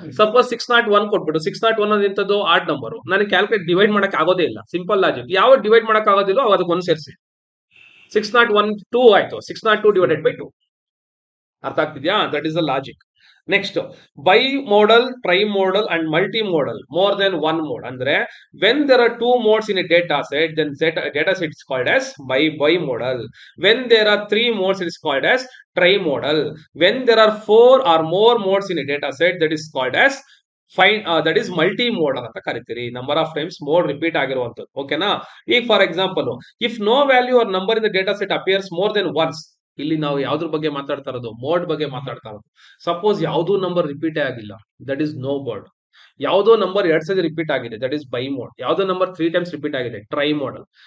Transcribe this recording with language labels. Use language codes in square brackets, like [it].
[kn] Suppose 601 ಕೊಟ್ಬಿಟ್ಟು 601 ಅನ್ನೋದು ಎಂತದ್ದು? Odd number. ನನಗೆ ಕ್ಯಾಲ್ಕುಲೇಟ್ ಡಿವೈಡ್ ಮಾಡಕ್ ಆಗೋದೇ ಇಲ್ಲ. Simple logic. ಯಾವ ಡಿವೈಡ್ ಮಾಡಕ್ ಆಗೋದಿಲ್ಲ ಅದಕ್ಕೆ 1 ಸೇರಿಸಿ. 601 2 ಆಯ್ತು. 602 ಡಿವೈಡೆಡ್ ಬೈ 2. ಅರ್ಥ ಆಗ್ತಿದ್ಯಾ? [en] That is the logic. Next, bimodal, trimodal and multimodal, more than 1 mode. ಅಂದ್ರೆ when there are 2 modes in a data set, then data set is called as bimodal. When there are 3 modes, it is called as trimodal. When there are 4 or more modes in a data set, that is called as that is multimodal [kn] ಅಂತ ಕರಿತೀರಿ. [en] Number of times mode repeat ಆಗಿರುವಂತದ್ದು. [kn] ಓಕೆನಾ? ಈಗ [en] For example, if no value or number in the data set appears more than once. [kn] ಇಲ್ಲಿ ನಾವು ಯಾವ್ದ್ರ ಬಗ್ಗೆ ಮಾತಾಡ್ತಾ ಇರೋದು? ಮೋಡ್ ಬಗ್ಗೆ ಮಾತಾಡ್ತಾ ಇರೋದು. ಸಪೋಸ್ ಯಾವ್ದೋ ನಂಬರ್ ರಿಪೀಟ್ ಆಗಿಲ್ಲ, [en] That is no mode. [kn] ಯಾವ್ದೋ ನಂಬರ್ 2 ಸತಿ ರಿಪೀಟ್ ಆಗಿದೆ, [en] That is bi mode. [kn] ಯಾವ್ದೋ ನಂಬರ್ 3 ಟೈಮ್ಸ್ ರಿಪೀಟ್ ಆಗಿದೆ, ಟ್ರೈ ಮೋಡಲ್.